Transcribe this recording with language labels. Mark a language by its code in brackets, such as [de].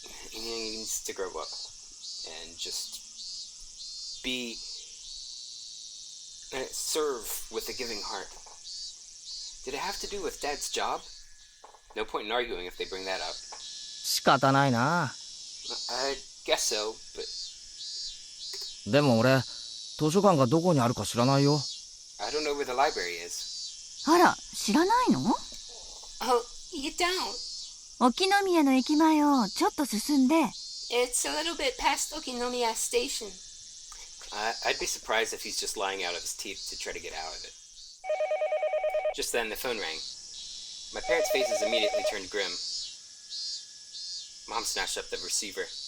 [en] He needs to grow up and just be serve with a giving heart. Did it have to do with Dad's job? No point in arguing if they bring that up. [ja] 仕方ないな。 [en] I guess so, but [ja] でも俺、図書館がどこにあるか知らないよ。 [en] I don't know where the library is. [ja] あら、知らないの？ [en] Oh, you don't? [ja] 沖宮の駅前をちょっと進んで。 [en] It's a little bit past Okinomiya Station. I'd be surprised if he's just lying out of his teeth to try to get out of it. Just then, the phone rang. My parents' faces immediately turned grim. Mom snatched up the receiver.